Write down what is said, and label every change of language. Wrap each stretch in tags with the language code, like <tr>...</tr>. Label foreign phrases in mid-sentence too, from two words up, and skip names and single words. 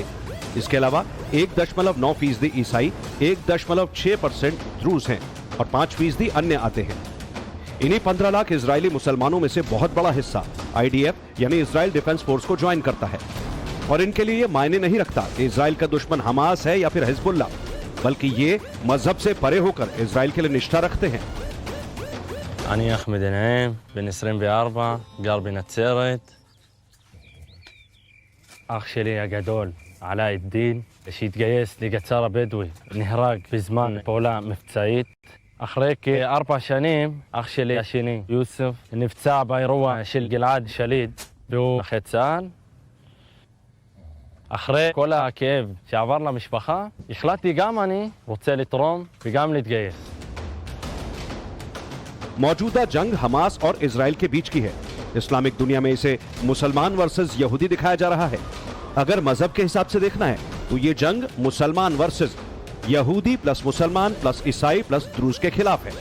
<hi>इसके अलावा 1.9% ईसाई, 1.6% द्रूज हैं और 5% अन्य आते हैं। इन्हीं 15 लाख इजरायली मुसलमानों में से बहुत बड़ा हिस्सा आईडीएफ यानी इजराइल डिफेंस फोर्स को ज्वाइन करता है। और इनके लिए ये मायने नहीं रखता कि इजराइल का दुश्मन हमास है या फिर हिजबुल्लाह, बल्कि ये मजहब से परे होकर इजराइल के लिए निष्ठा रखते हैं।</hi> <he>אני אחמד עיניים, בן 24, גר בנצרת. אח שלי הגדול, עלאי א-דין, שהתגייס לגצר הבדואי, נהרג בזמן פעולה מבצעית. אחרי כ4 שנים, אח שלי השני, יוסף, נפצע באירוע של גלעד שליד, והוא נכה צה"ל. אחרי כל הכאב שעבר למשפחה, החלטתי גם אני רוצה לתרום וגם להתגייס.</he> <hi>मौजूदा जंग हमास और इजराइल के बीच की है। इस्लामिक दुनिया में इसे मुसलमान वर्सेस यहूदी दिखाया जा रहा है। अगर मजहब के हिसाब से देखना है तो ये जंग मुसलमान वर्सेस यहूदी प्लस मुसलमान प्लस ईसाई प्लस द्रूज के खिलाफ है।</hi>